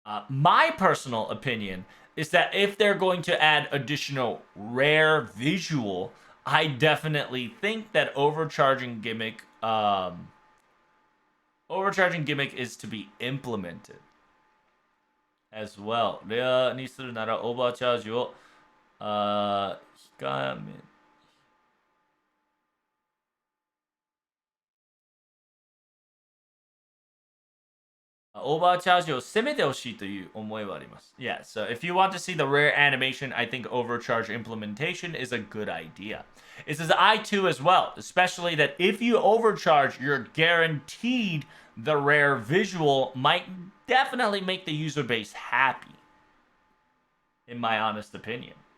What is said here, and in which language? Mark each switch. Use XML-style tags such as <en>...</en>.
<en>My personal opinion is that if they're going to add additional rare visual, I definitely think that overcharging gimmick is to be implemented as well.</en> <ja>レアにするならオーバーチャージを控えめオーバーチャージを攻めてほしいという思いはあります。</ja> <en>Yeah, so if you want to see the rare animation, I think overcharge implementation is a good idea. It says I too as well, especially that if you overcharge, you're guaranteed the rare visual might definitely make the user base happy, in my honest opinion.</en>